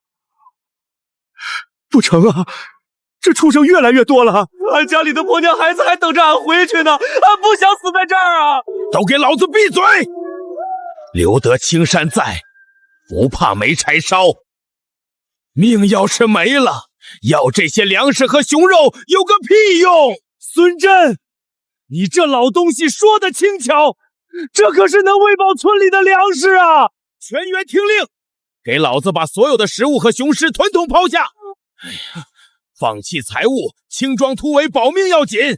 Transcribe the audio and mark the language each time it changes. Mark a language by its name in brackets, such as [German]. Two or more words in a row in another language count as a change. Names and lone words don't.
[Chinese] 不成啊，這畜生越來越多了，俺家裡的婆娘孩子還等着俺回去呢，俺不想死在這兒啊！都給老子閉嘴！留得青山在，不怕沒柴燒。命要是沒了，要這些糧食和熊肉有個屁用！孫震，你這老東西說的輕巧，這可是能餵飽村裡的糧食啊！全員聽令，給老子把所有的食物和雄獅統統拋下！哎呀，放棄財物，輕裝突圍，保命要緊！